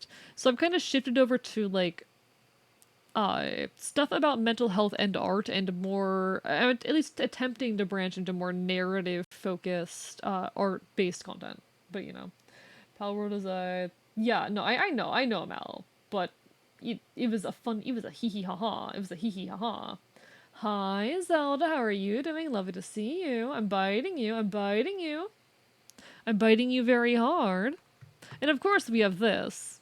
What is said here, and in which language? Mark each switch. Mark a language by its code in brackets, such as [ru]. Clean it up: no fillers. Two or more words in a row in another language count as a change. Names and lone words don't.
[en] So I've kind of shifted over to like stuff about mental health and art, and more, at least attempting to branch into more narrative focused, art based content. But you know, Pal World is a, yeah, no, I know Mal, but it was a fun, it was a hee hee ha ha, it was a hee hee ha ha. Hi Zelda, how are you doing? Lovely to see you. I'm biting you. I'm biting you. I'm biting you very hard. And of course we have this.